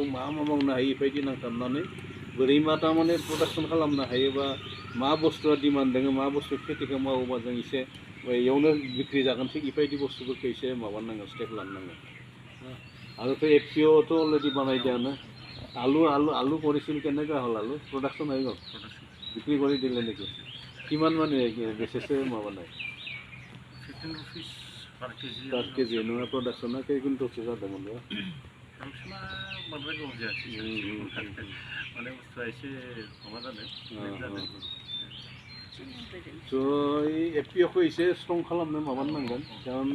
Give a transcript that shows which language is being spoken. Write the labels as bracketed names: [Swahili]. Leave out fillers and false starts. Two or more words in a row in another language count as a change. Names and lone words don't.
[Bodo] मा मावनो हायो बेबायदि नांथाबनानै बोरै मा थारमाने प्रडाक्शन खालामनो हायोबा मा बुस्थुआ डिमान्ड दोङो मा बुस्थु खेतिखौ मावोबा जों एसे इयावनो बिक्रि जागोन थिग बेबायदि बुस्थुफोरखौ एसे माबानांगोन स्टेप लानांगोन आरोथ' FPOथ' अलरेडि बानायदोंआनो आलु [Assamese] কৰিছিল কেনেকুৱা হ'ল আলু প্ৰডাকশ্যন হৈ গ'ল বিক্ৰী কৰি দিলে নেকি কিমান মানে বেচেছে [Bodo] মাবানাই [English] 15 rupees per kg [Bodo] per kg नङा प्रडाक्शना खै कुन्टलसो जादोंमोन बा प्रडाक्शना बांद्राय गोबाव जायाखै माने बुस्थुआ एसे माबा जादों तो FPOखौ एसे स्ट्रं खालामनो माबानांगोन कारण